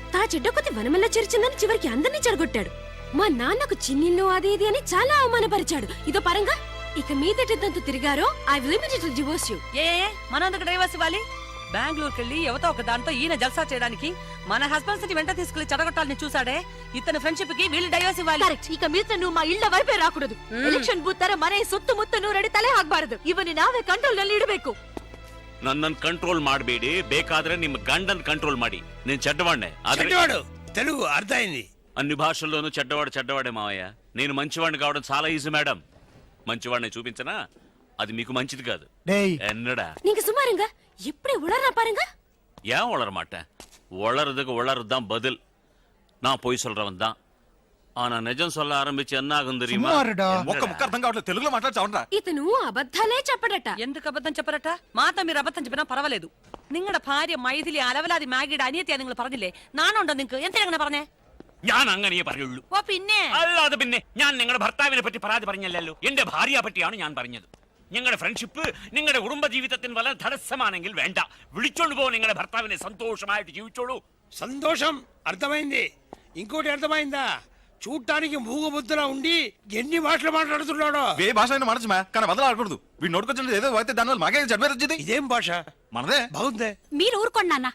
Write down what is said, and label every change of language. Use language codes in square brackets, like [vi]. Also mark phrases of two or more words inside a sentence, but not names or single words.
[te] తా చెడ్డ కొద్ది వనమల్లా చేర్చిందని చివరికి అందరినీ చెడగొట్టాడు. మా నాన్నకు చిన్నిల్లు అది ఇది అని చాలా అవమానపరిచాడు. ఇదో పరంగా ఇక మీదటంతా తిరిగారో [en] I will immediately divorce you. [te] మనందుకు డైవర్స్ ఇవ్వాలి? బెంగళూరుకి వెళ్ళి ఎవతో ఒక దాంతో ఈయన జల్సా చేయడానికి మన హస్బెండ్స్ ని వెంట తీసుకెళ్లి చెడగొట్టాలని చూసాడే. ఇతని ఫ్రెండ్షిప్ కి వీళ్ళు డైవర్స్ ఇవ్వాలి. కరెక్ట్. ఇక మీద నువ్వు మా ಇಳ್ಳ వైపే రాకూడదు. [en] election booth [kn] ತರ ಮನೆ ಸುತ್ತಮುತ್ತ ನೂರಡಿ ತಲೆ ಹಾಕಬಾರದು. ಇವನು ನಾವೇ ಕಂಟ್ರೋಲ್ ನಲ್ಲಿ ಇಡಬೇಕು. ನನ್ನನ್ನು ಕಂಟ್ರೋಲ್ ಮಾಡಬೇಡಿ, ಬೇಕಾದ್ರೆ ನಿಮ್ಮ ಗಂಡನ್ ಕಂಟ್ರೋಲ್ ಮಾಡಿ. [te] నేను చెడ్డవాడినే. చెడ్డవాడు తెలుగు అర్థమైంది. అన్ని భాషల్లోనూ చెడ్డవాడే మావయ్య. నేను మంచివాడిని కావడం చాలా ఈజీ మేడం. మంచివాడిని చూపించనా? అది మీకు మంచిది కాదు. [ta] டேய் என்னடா நீங்க சும்மாருங்க. எப்படி உளறா பாருங்க. ஏன் உளர மாட்டேன்? உளறதுக்கு உளறதுதான் பதில். நான் பொய் சொல்றவன் தான். ஆனா நிஜம் சொல்ல ஆரம்பிச்சு என்ன ஆகும் தெரியுமா? [te] ఒక్క ముక్క అర్థం కావట్లేదు, తెలుగులో మాట్లాడచావంట్రా. ఇతను అబద్ధాలే చెప్పడట. ఎందుకు అబద్ధం చెప్పరట? మాతో మీరు అబద్ధం చెప్పినా పర్వాలేదు. [ml] നിങ്ങളുടെ ഭാര്യ മൈഥിലി അലവലാതി മാഗിയുടെ അനിയത്തിയാ നിങ്ങൾ പറഞ്ഞില്ലേ? നാണുണ്ടോ നിങ്ങൾക്ക്? എന്തിനാ അങ്ങനെ പറഞ്ഞേ? ഞാൻ അങ്ങനെയേ പറയുള്ളൂ. ഓ പിന്നെ അല്ലാതെ പിന്നെ ഞാൻ നിങ്ങളുടെ ഭർത്താവിനെ പറ്റി പരാതി പറഞ്ഞല്ലോ, എന്റെ ഭാര്യയെ പറ്റിയാണ് ഞാൻ പറഞ്ഞത്. നിങ്ങളുടെ ഫ്രണ്ട്ഷിപ്പ് നിങ്ങളുടെ കുടുംബ ജീവിതത്തിന് വളരെ തടസ്സമാണെങ്കിൽ വേണ്ട, വിളിച്ചോണ്ട് പോ നിങ്ങളുടെ ഭർത്താവിനെ. సంతోషമായിട്ട് ജീവിച്ചോളൂ. [te] సంతోషం అర్థమైంది. ఇంకోటి అర్థమైందా? చూడటానికి మూగబుద్ధలా ఉండి ఎన్ని భాషలు మాట్లాడుతున్నాడో. ఏ భాష అయినా మనసు కానీ వదలాడకూడదు. వీడు నోటుకొచ్చిన ఏదో అయితే దానివల్ల మాకే జడ్మే వచ్చింది. ఇదేం భాష? మనదే. బాగుందే. మీరు ఊరుకోండి నాన్న.